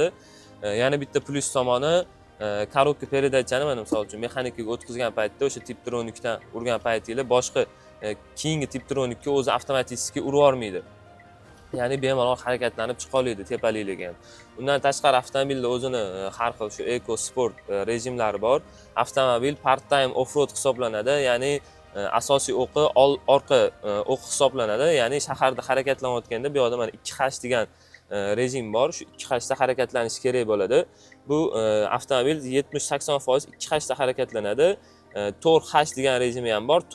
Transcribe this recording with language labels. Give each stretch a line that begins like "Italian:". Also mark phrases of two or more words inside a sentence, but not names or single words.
Uzbek: Yana bitta plyus tomoni,
Russian: korobka peredachani
Uzbek: mana misol uchun mexanikaga o'tkazgan paytda o'sha Tiptronikdan urgan paytingizda boshqa keyingi Tiptronikka o'zi avtomatik urib yormaydi. Ya'ni bemalol harakatlanib chiqa oladi tepaliklarga ham. Undan tashqari avtomobilda o'zini har xil shu Eco Sport rejimlari bor. Avtomobil
English: part-time off-road
Uzbek: hisoblanadi, ya'ni asosiy o'qi orqa o'q hisoblanadi. Ya'ni shaharda harakatlanayotganda bu yerda mana 2H degan rejim bor. Shu 2H da harakatlanish kerak bo'ladi. Bu avtomobil 70-80% 2H da harakatlanadi. 4H degan rejimi ham bor.